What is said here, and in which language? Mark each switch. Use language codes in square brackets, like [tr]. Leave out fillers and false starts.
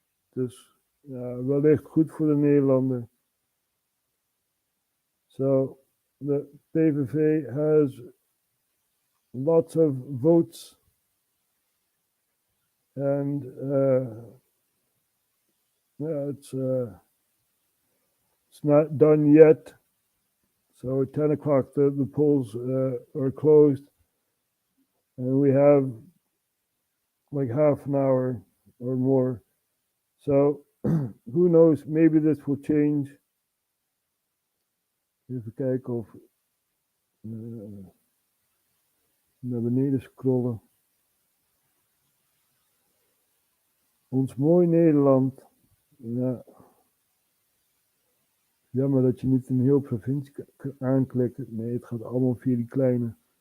[nl] Dus ja, wellicht goed voor de Nederlander. [en] So the PVV has lots of votes, and yeah, it's not done yet. So at 10 o'clock the polls are closed, and we have like half an hour or more. So who knows, maybe this will change. [nl] Even kijken of naar beneden scrollen. Ons mooi Nederland. Ja. Jammer dat je niet een heel provincie kan aanklikken. Nee, het gaat allemaal via die kleine.